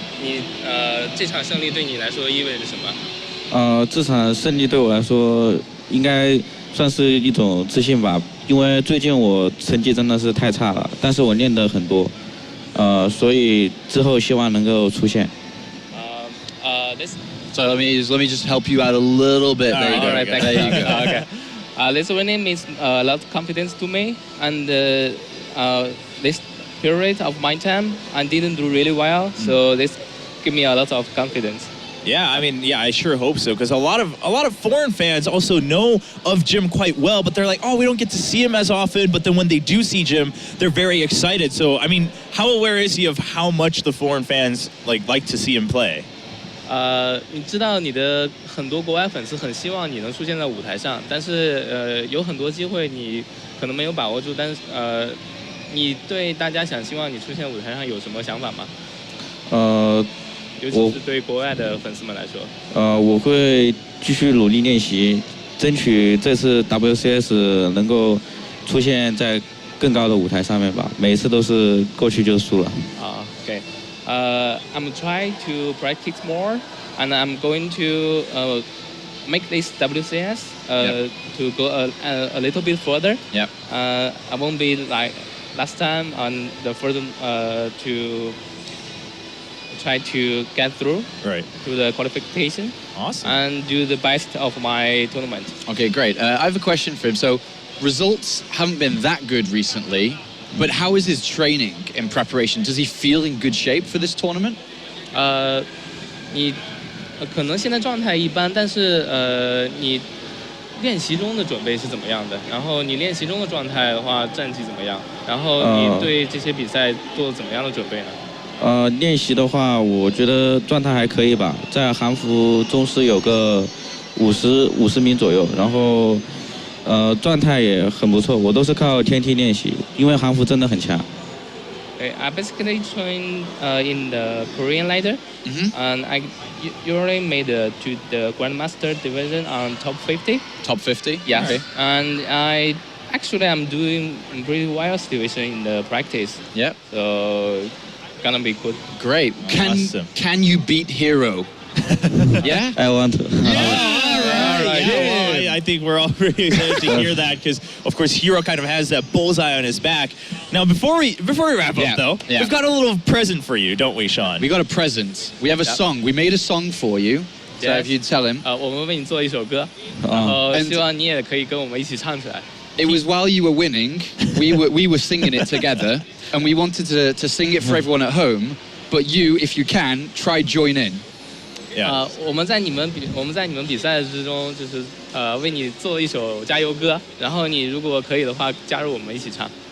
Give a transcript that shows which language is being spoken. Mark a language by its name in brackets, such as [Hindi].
[Chinese] 你这场胜利对你来说意味着什么？这场胜利对我来说应该算是一种自信吧，因为最近我成绩真的是太差了，但是我练得很多，所以之后希望能够出现。 [English] So let me just help you out a little bit. There you go. Alright, There you go. Okay. This winning means a lot of confidence to me, and this period of my time I didn't do really well, so this give me a lot of confidence. Yeah, I mean, yeah, I sure hope so, because a lot of foreign fans also know of Jim quite well, but they're like, oh, we don't get to see him as often. But then when they do see Jim, they're very excited. So, I mean, how aware is he of how much the foreign fans like to see him play? [Chinese] 你知道你的很多国外粉丝很希望你能出现在舞台上，但是有很多机会你可能没有把握住，但是你对大家希望你出现舞台上有什么想法吗？尤其是对国外的粉丝们来说。我会继续努力练习，争取这次 WCS 能够出现在更高的舞台上面吧。每一次都是过去就输了。 [English] Okay. I'm trying to practice more, and I'm going to make this WCS to go a little bit further. Yep. I won't be like last time on the further to try to get through to the qualification. Awesome. And do the best of my tournament. Okay, great. I have a question for him. So, results haven't been that good recently, but how is his training in preparation? Does he feel in good shape for this tournament? [Chinese] 你可能现在状态一般，但是你练习中的准备是怎么样的？然后你练习中的状态的话，战绩怎么样？然后你对这些比赛做了怎么样的准备呢？练习的话，我觉得状态还可以吧，在韩服中是有个50名左右，然后状态也很不错，我都是靠天梯练习，因为韩服真的很强。 [English] I basically train in the Korean ladder, and I usually made to the Grandmaster division on top 50. Top 50? Yes. Okay. And I'm doing pretty well situation in the practice. Yep. So gonna be good. Great. Awesome. Can you beat Hero? Yeah? I want to. I think we're all really excited to hear that, because of course Hero kind of has that bullseye on his back. Now before we wrap up though, we've got a little present for you, don't we, Sean? We got a present. We have a song. We made a song for you. So if you'd tell him. [Chinese] 我们为你做一首歌，然后希望你也可以跟我们一起唱出来。 [English] It was while you were winning, we were singing it together, and we wanted to sing it for everyone at home, but you, if you can, try join in. [Chinese] 我们在你们比赛之中，就是为你做了一首加油歌，然后你如果可以的话，加入我们一起唱。